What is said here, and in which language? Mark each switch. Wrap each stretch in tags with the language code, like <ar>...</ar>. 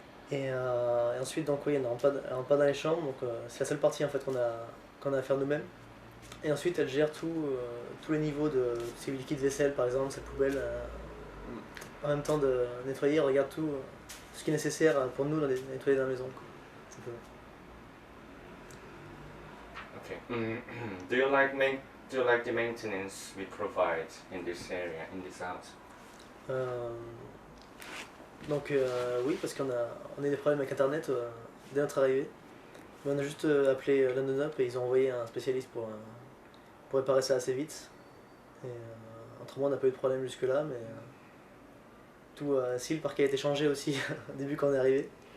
<fr>Et ensuite, donc oui, elle ne rentre pas dans les chambres, donc c'est la seule partie en fait qu'on a à faire nous-mêmes. Et ensuite, elle gère tous les niveaux de ces liquides vaisselle, par exemple, cette poubelle. En même temps de nettoyer, elle regarde tout ce qui est nécessaire pour nous de nettoyer dans la maison. Quoi. Okay.</fr> <en>Do you like the maintenance we provide in this area, in this house?</en> <fr>Donc oui, parce qu'on a eu des problèmes avec internet dès notre arrivée. Mais on a juste appelé London Up et ils ont envoyé un spécialiste pour réparer ça assez vite. Et autrement on n'a pas eu de problème jusque là, mais si le parquet a été changé aussi au début quand on est arrivé.</fr>